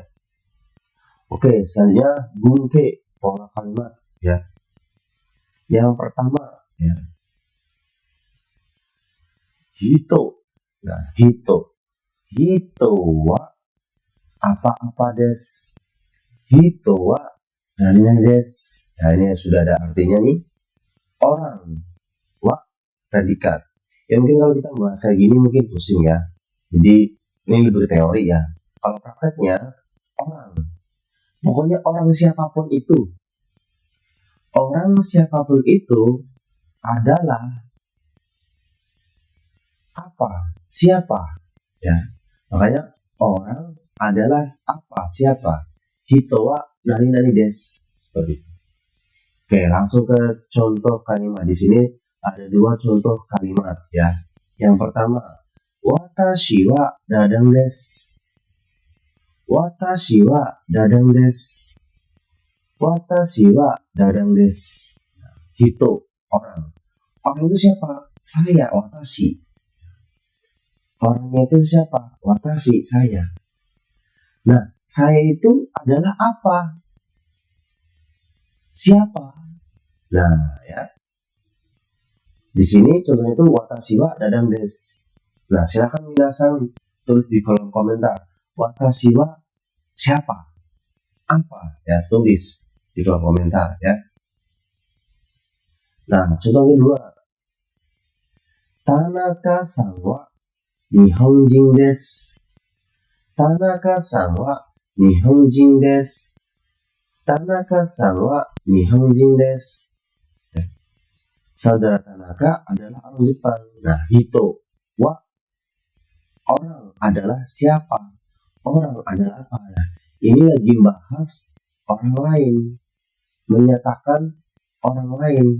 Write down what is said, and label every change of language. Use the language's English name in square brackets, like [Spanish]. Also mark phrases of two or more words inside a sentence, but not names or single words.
[Indonesian] Oke, selanjutnya bunke, pola kalimat ya. Yang pertama ya, hito. [Japanese] Nah, hito wa apa-apa desu. 人は何です. [Indonesian] Nah, ini sudah ada artinya nih. Orang, wa predikat. Ya mungkin kalau kita bahas kayak gini mungkin pusing ya. Jadi ini lebih teori ya. Kalau prakteknya orang, pokoknya orang siapapun itu. Orang siapapun itu adalah apa? Siapa? Ya. Makanya orang adalah apa? Siapa? [Japanese] 人は何です. [Indonesian] Seperti itu. Oke, langsung ke contoh kalimat. Di sini ada dua contoh kalimat ya. Yang pertama, [Japanese] 私はダダンです. 私はダダンです. 私はダダンです. [Indonesian] Hito, orang. Orang itu siapa? Saya, watashi. Orangnya itu siapa? Watashi, saya. Nah, saya itu adalah apa? Siapa? Nah, ya. Di sini contohnya itu [Japanese] 私はダダンです. [Indonesian] Nah, silakan minasan tulis di kolom komentar. [Japanese] 私は [Indonesian] siapa? Apa? Ya, tulis di kolom komentar ya. Nah, contoh kedua. [Japanese] 田中さんは日本人です. 田中さんは日本人です. 田中さんは日本人です. [Indonesian] Saudara Tanaka adalah orang Jepang. Nah, [Japanese] 人は [Indonesian] orang adalah siapa? Orang adalah apa? Nah, ini lagi bahas orang lain, menyatakan orang lain.